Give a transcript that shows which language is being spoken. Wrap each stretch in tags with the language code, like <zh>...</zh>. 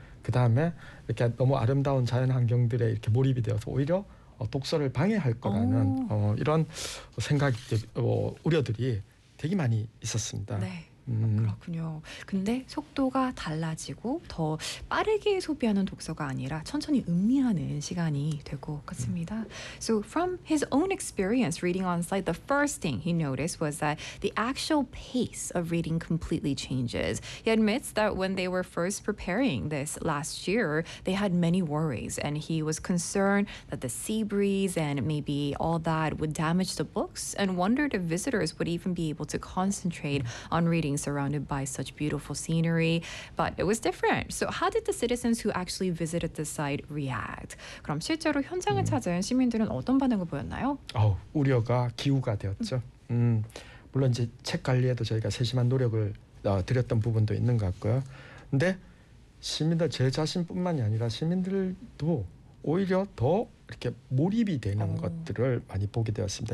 <ko>그 다음에 이렇게 너무 아름다운 자연 환경들에 이렇게 몰입이 되어서 오히려 독서를 방해할 거라는 이런 생각이 우려들이 되게 많이 있었습니다. 네. 그렇군요. 근데 속도가 달라지고 더 빠르게 소비하는 독서가 아니라 천천히 음미하는 시간이 되고 같습니다.</ko> <en>So from his own experience reading on site, the first thing he noticed was that the actual pace of reading completely changes. He admits that when they were first preparing this last year, they had many worries and he was concerned that the sea breeze and maybe all that would damage the books and wondered if visitors would even be able to concentrate on reading surrounded by such beautiful scenery, but it was different. So how did the citizens who actually visited the site react?</en> <ko>그럼 실제로 현장을 찾은 시민들은 어떤 반응을 보였나요? 우려가 기우가 되었죠. 물론 이제 책 관리에도 저희가 세심한 노력을 드렸던 부분도 있는 것 같고요. 근데 시민들 제 자신뿐만이 아니라 시민들도 오히려 더 이렇게 몰입이 되는 것들을 많이 보게 되었습니다.</ko>